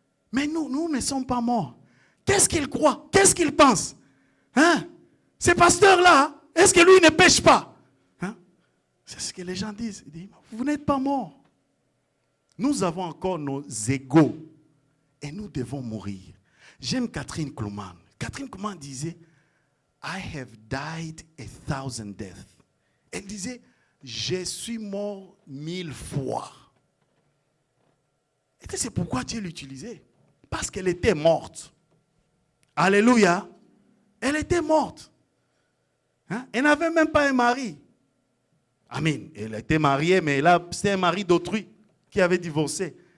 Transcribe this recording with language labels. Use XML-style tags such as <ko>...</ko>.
<fr>Mais nous ne sommes pas morts. Qu'est-ce qu'il croit? Qu'est-ce qu'il pense? Hein? Ce pasteur-là, est-ce que lui ne pêche pas? Hein? C'est ce que les gens disent. Ils disent, vous n'êtes pas morts. Nous avons encore nos égos et nous devons mourir. J'aime Catherine Kuhlman.</fr> <en>Catherine Kuhlman</en> <fr>disait,</fr> <en>I have died 1,000 deaths.</en> <fr>Elle disait, je suis mort 1000 fois. Et c'est pourquoi Dieu l'utilisait. Parce qu'elle était morte. Alléluia. Elle était morte. Hein? Elle n'avait même pas un mari. Amen. Elle était mariée, mais c'était un mari d'autrui qui avait divorcé.</fr>